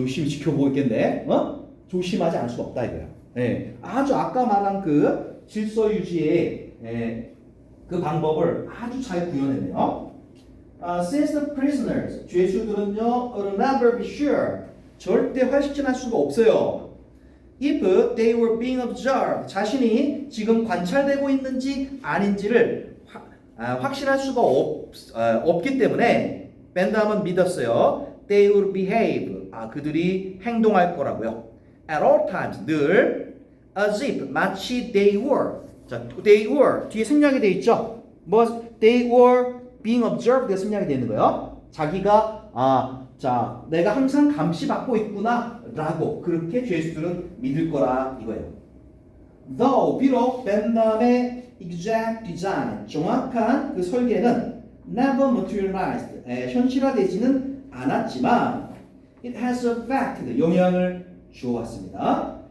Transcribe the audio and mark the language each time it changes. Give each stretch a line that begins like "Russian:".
Korean: 열심히 지켜보고 있겠네. 조심하지 않을 수가 없다 이거야. 아주 아까 말한 그 질서 유지의 그 방법을 아주 잘 구현했네요.
English: Since the prisoners,
Korean: 죄수들은요,
English: will never be sure,
Korean: 절대 확신할 수가 없어요.
English: If they were being observed,
Korean: 자신이 지금 관찰되고 있는지 아닌지를 확신할 수가 없기 때문에 벤담은 믿었어요.
English: They will behave,
Korean: 그들이 행동할 거라고요.
English: At all times,
Korean: 늘
English: as if,
Korean: 마치
English: they were.
Korean: 자, they were 뒤에 생략이 돼 있죠.
English: they were being observed
Korean: 가 생략이 되는 거예요. 자기가 자, 내가 항상 감시받고 있구나라고 그렇게 죄수들은 믿을 거라 이거예요.
English: Though
Korean: 비록 벤담의
English: exact design
Korean: 정확한 그 설계는
English: never materialized
Korean: 현실화되지는 않았지만
English: it has affected
Korean: 영향을 주어왔습니다.